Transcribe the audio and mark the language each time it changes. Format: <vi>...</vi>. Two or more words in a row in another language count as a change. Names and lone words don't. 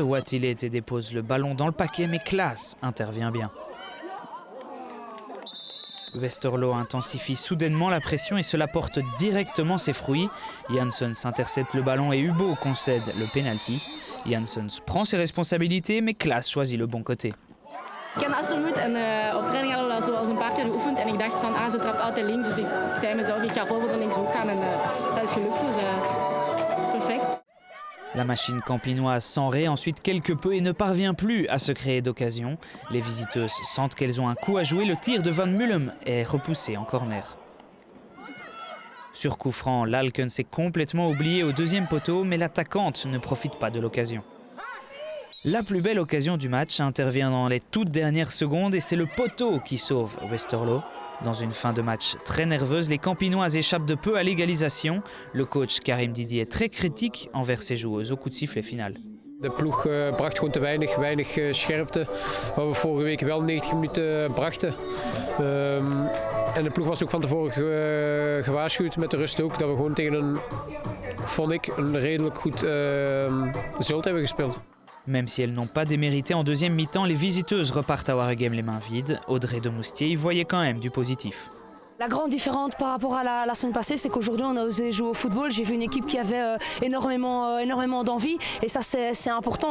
<fr>Watilete dépose le ballon dans le paquet, mais Klaas intervient bien. Westerlo intensifie soudainement la pression et cela porte directement ses fruits. Janssens intercepte le ballon et Hubo concède le penalty. Janssens prend ses responsabilités, mais Klaas choisit le bon côté.</fr> <nl>Ik ken Astormoed en op training hadden we dat zoals een paar keer geoefend en ik dacht van ze trapt altijd links, dus ik zei mezelf ik ga voorbeelden links ook gaan en dat is gelukt, dus perfect.</nl> <fr>La machine campinoise s'enraye ensuite quelque peu et ne parvient plus à se créer d'occasion. Les visiteuses sentent qu'elles ont un coup à jouer. Le tir de Van Mullum est repoussé en corner. Sur coup franc, Lalken s'est complètement oublié au deuxième poteau, mais l'attaquante ne profite pas de l'occasion. La plus belle occasion du match intervient dans les toutes dernières secondes et c'est le poteau qui sauve Westerlo. Dans une fin de match très nerveuse, les Campinoises échappent de peu à l'égalisation. Le coach Karim Didier est très critique envers ses joueuses au coup de sifflet final.</fr> <nl>De ploeg bracht gewoon te weinig scherpte, waar we vorige week wel 90 minuten brachten. En de ploeg was ook van tevoren gewaarschuwd met de rust ook, dat we gewoon tegen een redelijk goed Zult hebben gespeeld.</nl> <fr>Même si elles n'ont pas démérité en deuxième mi-temps, les visiteuses repartent à Waregem les mains vides. Audrey de Moustier y voyait quand même du positif. La grande différence par rapport à la semaine passée, c'est qu'aujourd'hui on a osé jouer au football. J'ai vu une équipe qui avait énormément d'envie et ça c'est important.</fr>